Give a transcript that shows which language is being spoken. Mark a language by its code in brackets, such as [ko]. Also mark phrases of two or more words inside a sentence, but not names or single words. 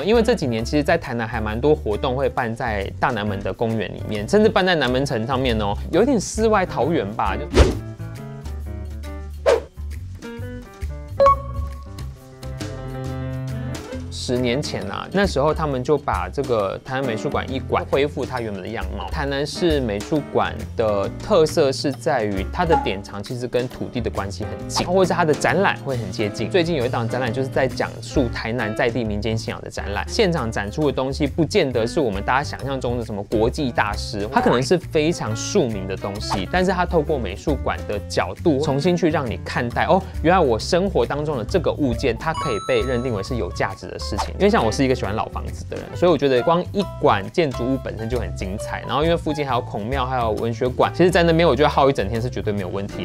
[zh] 因為這幾年其實，在台南還蠻多活動會辦在大南門的公園裡面，甚至辦在南門城上面哦，有點世外桃源吧。10年前那時候他們就把這個台南美術館1館恢復它原本的樣貌。台南市美術館的特色是在於它的典藏其實跟土地的關係很近，或者是它的展覽會很接近。最近有一檔展覽就是在講述台南在地民間信仰的展覽，現場展出的東西不見得是我們大家想象中的什麼國際大師，它可能是非常庶民的東西，但是它透過美術館的角度重新去讓你看待原來我生活當中的這個物件，它可以被認定為是有價值的事情。因為像我是一個喜歡老房子的人，所以我覺得光1館建築物本身就很精彩。然後因為附近還有孔廟，還有文學館，其實在那邊我覺得耗一整天是絕對沒有問題的。